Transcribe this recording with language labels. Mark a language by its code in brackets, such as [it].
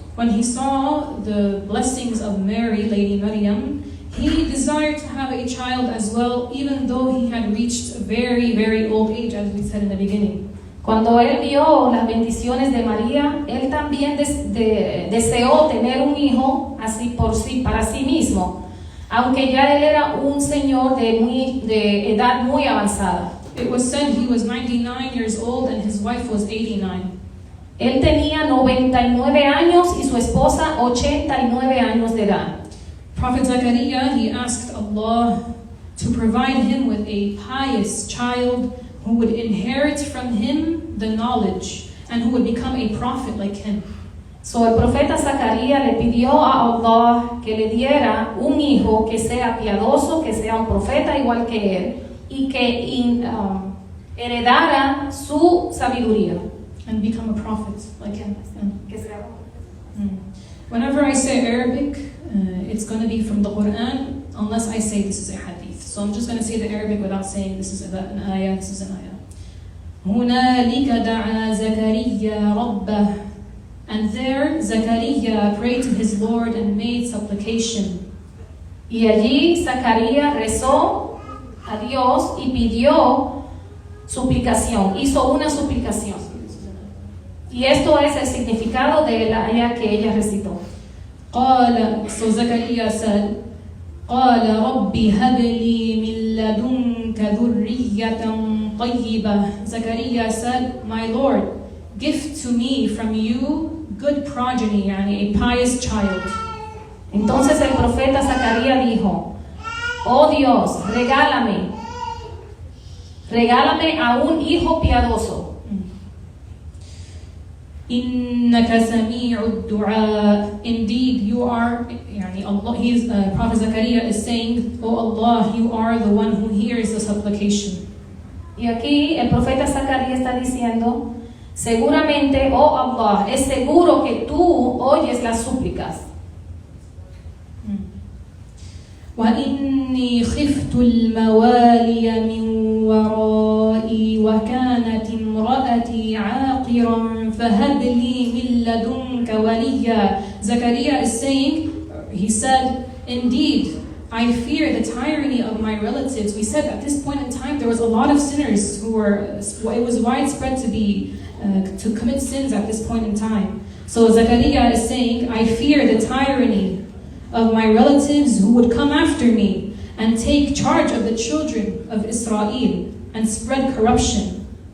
[en] When he saw the blessings of Mary, Lady Maryam, he desired to have a child as well, even though he had reached a very, very old age, as we said in the beginning. [es] Cuando él vio las bendiciones de María, él también deseó tener un hijo así para sí mismo, aunque ya él era un señor de edad muy avanzada. [en] It was said he was 99 years old and his wife was 89. [es] Él tenía 99 años y su esposa 89 años de edad. [en] Prophet Zechariah, he asked Allah to provide him with a pious child who would inherit from him the knowledge and who would become a prophet like him. [es] So el profeta Zacarías le pidió a Allah que le diera un hijo que sea piadoso, que sea un profeta igual que él y que heredara su sabiduría. [en] And become a prophet like him. [es] Que sea [en] Whenever I say Arabic, it's going to be from the Quran, unless I say this is a hadith. So I'm just going to say the Arabic without saying this is an ayah, this is an ayah. [ar] هنالك دعا زكريا ربه. [en] And there Zechariah prayed to his Lord and made supplication. [es] Y allí Zacarías rezó a Dios y pidió suplicación, hizo una suplicación. Y esto es el significado de la ayah que ella recitó. [en] So Zechariah said, [ar] قال رب هب لي من لدنك ذرية طيبة. [en] Zechariah said, my Lord, give to me from you good progeny, yani a pious child. [es] Entonces el profeta Zacarías dijo, oh Dios, regálame a un hijo piadoso. [ar] إنك سميع الدعاء. [en] Indeed, you are, Allah, Prophet Zechariah is saying, oh Allah, you are the one who hears the supplication. [es] Y aquí el profeta Zacarías está diciendo, seguramente, oh Allah, es seguro que tú oyes las súplicas. [ar] وإني خفت الموالي من ورائي وكانت امرأتي عاقرا فهب لي من لدنك وليا. [en] Zechariah is saying, he said, indeed, I fear the tyranny of my relatives. We said at this point in time there was a lot of sinners who were, it was widespread to commit sins at this point in time. So Zechariah is saying, I fear the tyranny of my relatives who would come after me and take charge of the children of Israel and spread corruption.